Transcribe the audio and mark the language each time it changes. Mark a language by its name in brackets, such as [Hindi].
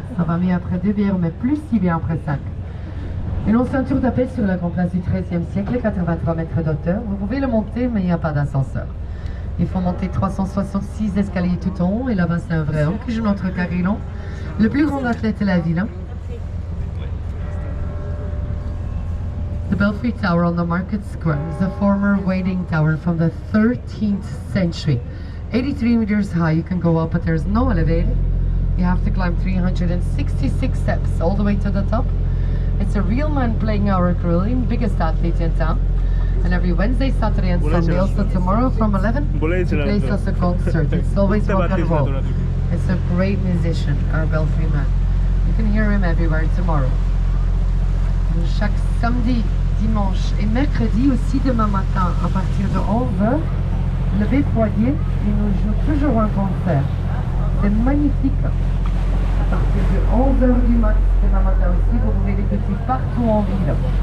[French] Ça va mieux après 2 bières, mais plus si bien après 5. Une ancienne tour d'appel sur la grande place du XIIIe siècle, 83 mètres d'auteur. Vous pouvez le monter, mais il n'y a pas d'ascenseur. Il faut monter 366 escaliers tout en haut, et là-bas c'est un vrai homme qui joue notre carillon. Le plus grand athlète de la ville. Hein? [English] The Belfry Tower on the Market Square is a former waiting tower from the 13th century. 83 meters high, you can go up, but there's no elevator. You have to climb 366 steps all the way to the top. It's a real man playing our grilling, biggest athlete in town. And every Wednesday, Saturday and Sunday, also tomorrow from 11, he plays us a concert. It's always rock and roll. It's a great musician, our Belfry man. You can hear him everywhere tomorrow. [French] Chaque samedi, dimanche et mercredi aussi demain matin à partir de 11h, le Beffroyer, il nous joue toujours un concert. C'est magnifique. À partir de 11h du matin, demain matin aussi, vous pouvez l'écouter partout en ville.